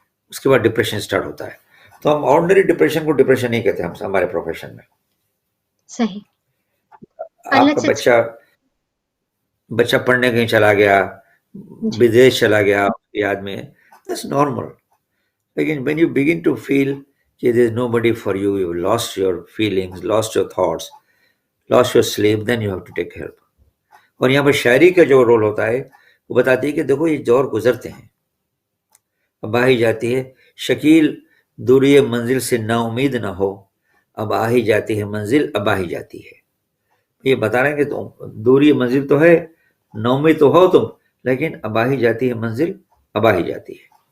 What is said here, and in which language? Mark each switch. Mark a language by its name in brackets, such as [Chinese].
[Urdu] اس کے بعد depression start ہوتا ہے. تو ہم آرڈنری ڈپریشن کو ڈپریشن نہیں کہتے ہم ہمارے پروفیشن میں. صحیح. آپ کا [English] Unless it's [Urdu] بچہ پڑھنے کہیں چلا گیا، جی بدیش چلا گیا، یاد میں [English] that's normal. [Urdu] لیکن [English] when you begin to feel [Urdu] کہ [English] there is nobody for you, you lost your feelings, lost your thoughts, lost your sleep, then you have to take help. [Urdu] اور یہاں پر شاعری کا جو رول ہوتا ہے وہ بتاتی ہے کہ دیکھو یہ دور گزرتے ہیں، اب آ ہی جاتی ہے شکیل دوری منزل سے نا امید نہ ہو، اب آ ہی جاتی ہے منزل، اب آ ہی جاتی ہے. یہ بتا رہے ہیں کہ دوری منزل تو ہے، نا امید تو ہو تم، لیکن اب آ ہی جاتی ہے منزل، اب آ ہی جاتی ہے.